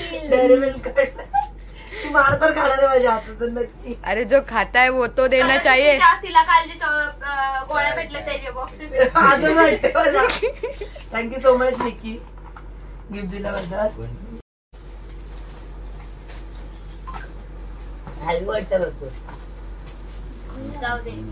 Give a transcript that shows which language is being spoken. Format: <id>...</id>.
<mr>Dairy milk ती मार तर खाणार आहे माझ्या हातातून नक्की.</mr> <hi>अरे जो खाता है वो तो देना चाहिए.</hi> <mr>तिला काल जे गोळ्या भेटले त्याचे बॉक्सेस. असं वाटतं मला.</mr> <en>thank you so much</en> <mr>Nikki gift दिल्याबद्दल. हॅवी वाटतं होतं. जाऊ दे.</mr>